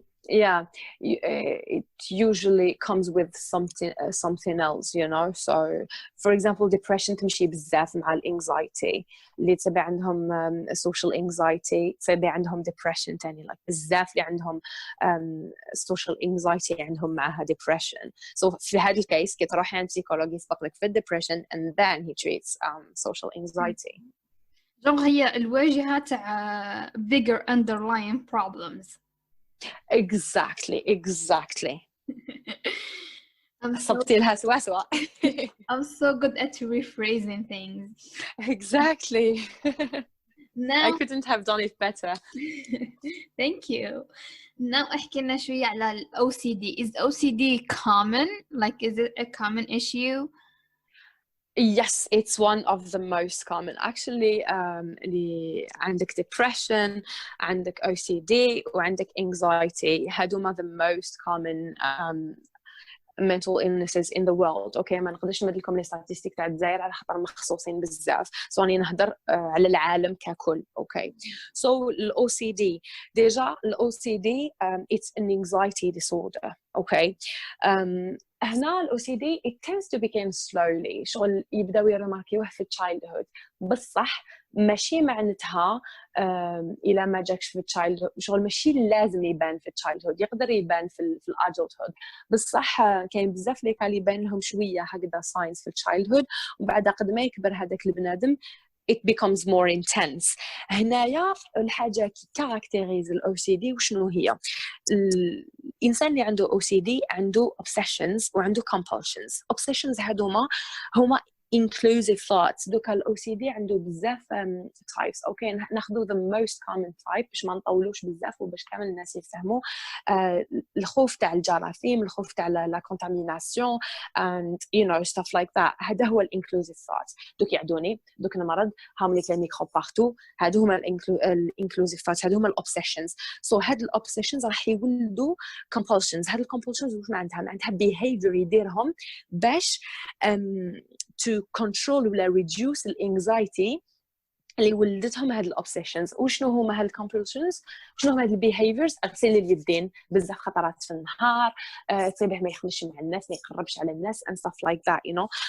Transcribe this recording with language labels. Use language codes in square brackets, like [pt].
[en] Yeah, it usually comes with something else, you know. [ar] So for example depression تمشي بزاف مع الانكزايتي اللي تبع عندهم social anxiety، تبع عندهم depression تاني. like بزاف اللي عندهم social anxiety عندهم معها depression. so في هذا الكيس كي تروحي عند psychologist يسبق لك في depression [en] and then he treats social anxiety. [ar] جونغ هي الواجهة تاع [en] bigger underlying problems. Exactly. [ar] صبتي لها سوا. [en] I'm so good at rephrasing things. Exactly. Now I couldn't have done it better. Thank you. [ar] Now احكي لنا شوية على ال OCD. [en] Is OCD common? Like is it a common issue? Yes, it's one of the most common actually. [ar] اللي عندك depression، عندك OCD وعندك anxiety، هادوما [en] the most common mental illnesses in the world. [ar] اوكي ما نقدرش نمد لكم لي ستاتستيك تاع الجزائر على خاطر مخصوصين بزاف، سو راني نهضر على العالم ككل. اوكي سو الاو سي دي ديجا الاو سي دي [en] it's an anxiety disorder. [ar] اوكي هنا الاو سي دي [en] it tends to begin slowly. [ar] شغل يبداو يرماركيوه في childhood، بصح ماشي معناتها الى ما جاكش في childhood شغل ماشي لازم يبان في childhood، يقدر يبان في adulthood. بصح كاين بزاف لي كان يبان لهم شويه هكذا signs في childhood، وبعد قد ما يكبر هذاك البنادم [en] it becomes more intense. [ar] هنايا الحاجه كي كاركتيريز الاو سي دي وشنو هي؟ الانسان اللي عنده او سي دي عنده obsessions وعنده compulsions. [en] obsessions هما inclusive thoughts. [ar] دوكا الاو سي دي عنده بزاف types. اوكي ناخذوا [en] the most common type [ar] باش ما نطولوش بزاف وباش كامل الناس يفهموا. الخوف تاع الجراثيم، الخوف تاع la contamination [en] and you know stuff like that. [ar] هذا هو inclusive thoughts. دوك يعدوني دوك المرض هاملي كاين ميكروب بارتو، هادو هما inclusive thoughts، هادو هما obsessions. so هاد obsessions راح يولدوا compulsions. هاد compulsions واش معناتها behavior يديرهم باش [en] to control [ar] ولا reduce الانكزايتي اللي ولدتهم هاد الأوبسيشنز. وشنو هما هاد الكومبولشنز؟ شنو هما هاد البيهيفيرز؟ اغسل اليدين بزاف خطرات في النهار، تبع ما يخمش مع الناس، ما يقربش على الناس [en] and stuff like that you know.